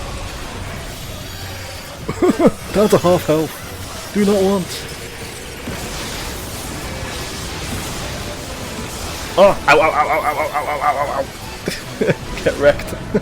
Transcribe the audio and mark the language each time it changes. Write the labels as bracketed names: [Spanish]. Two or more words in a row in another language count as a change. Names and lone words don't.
[English] Down to half health. Do not want. Oh! Ow, ow, ow, ow, ow, ow, ow, ow, ow, ow. Get wrecked.